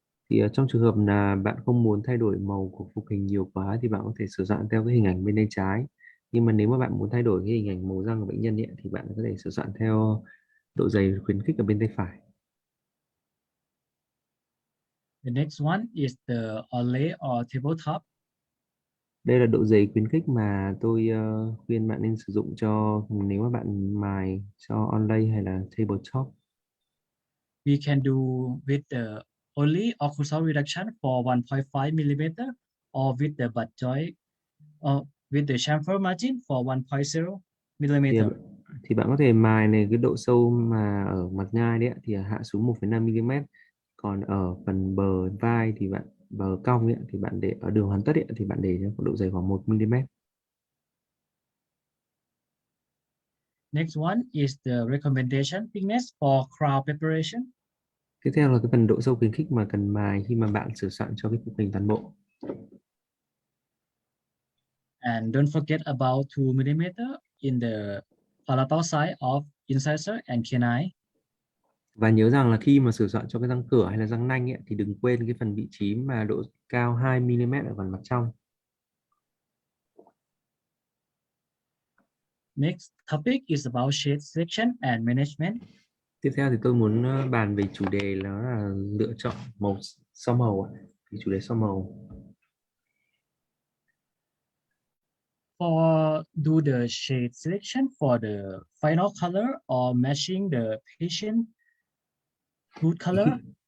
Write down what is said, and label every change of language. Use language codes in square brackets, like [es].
[vi] Thì trong trường hợp là bạn không muốn thay đổi màu của phục hình nhiều quá thì bạn có thể sửa soạn theo cái hình ảnh bên tay trái. Nhưng mà nếu mà bạn muốn thay đổi cái hình ảnh màu răng của bệnh nhân ấy, thì bạn có thể sửa soạn theo độ dày khuyến khích ở bên tay phải. [en] The next one is the overlay or tabletop. [vi] Đây là độ dày khuyến khích mà tôi khuyên bạn nên sử dụng cho nếu mà bạn mài cho onlay hay là tabletop. [en] We can do with the only occlusal reduction for 1.5 mm or with the butt joint or with the chamfer margin for 1.0 mm. [vi] Thì bạn có thể mài này cái độ sâu mà ở mặt ngai đấy thì hạ xuống 1,5 mm. Còn ở phần bờ vai thì bờ cong ấy, thì bạn để ở đường hoàn tất ấy, thì bạn để có độ dày khoảng 1 mm. [en] Next one is the recommendation thickness for crown preparation. [vi] Tiếp theo là cái phần độ sâu khuyến khích mà cần mài khi mà bạn sửa soạn cho cái phục hình toàn bộ. [en] And don't forget about 2 millimeter in the palatal side of incisor and canine. [vi] Và nhớ rằng là khi mà sửa soạn cho cái răng cửa hay là răng nanh ấy, thì đừng quên cái phần vị trí mà độ cao 2 mm ở phần mặt trong. [en] Next topic is about shade selection and management. [vi] Tiếp theo thì tôi muốn bàn về chủ đề là lựa chọn so màu ạ. Chủ đề so màu. [en] For do the shade selection for the final color or matching the patient tooth color.